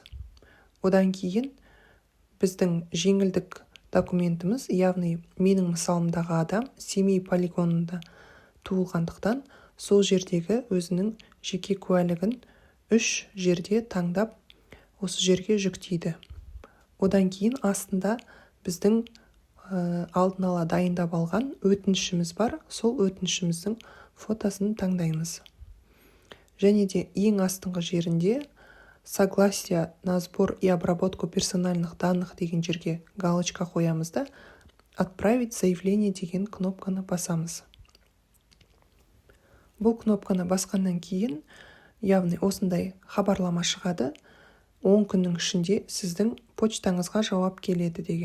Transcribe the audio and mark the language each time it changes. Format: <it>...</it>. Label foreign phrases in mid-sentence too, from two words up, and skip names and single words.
<kk>Одан кейін біздің жеңілдік документіміз, яғни менің мысалымдағы адам Семей полигонында туылғандықтан, сол жердегі өзінің жеке куәлігін 3 жерде таңдап, осы жерге жүктейді. Одан кейін астында біздің алдын ала дайындап алған өтінішіміз бар, сол өтінішіміздің фотосын таңдаймыз. Және де ең астыңғы жерінде</kk> <ru>согласие на сбор и обработку персональных данных</ru> <kk>деген жерге галочка қоямыз да,</kk> <ru>отправить заявление</ru> <kk>деген кнопканы басамыз. Бұл кнопканы басқаннан кейін, яғни осындай хабарлама шығады, 10 күннің ішінде сіздің почтаңызға жауап келеді деген.</kk>